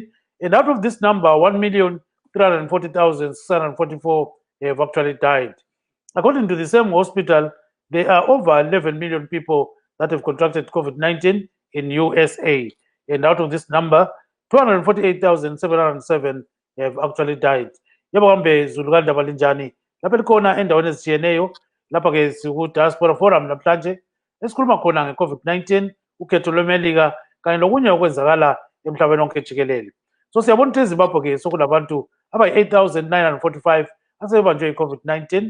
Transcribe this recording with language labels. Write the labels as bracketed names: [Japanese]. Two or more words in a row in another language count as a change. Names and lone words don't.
[English] And out of this number, 1,340,644 have actually died. According to the same hospital, there are over 11 million people that have contracted COVID-19 in USA. And out of this number, 248,707 have actually died. [North Ndebele] Yebo kambe Zulu kandaba linjani lapha likhona endaweni ezitshiyeneyo lapha ke siku-Diaspora Forum namhlanje esikhuluma khona nge-COVID-19 ukhetho lwemelika kanye nokunye okwenzakala emhlabeni wonke jikelele. So siyabona ukuthi eZimbabwe ke sokulabantu abayi-8,945 asebebanjwe i-COVID-19.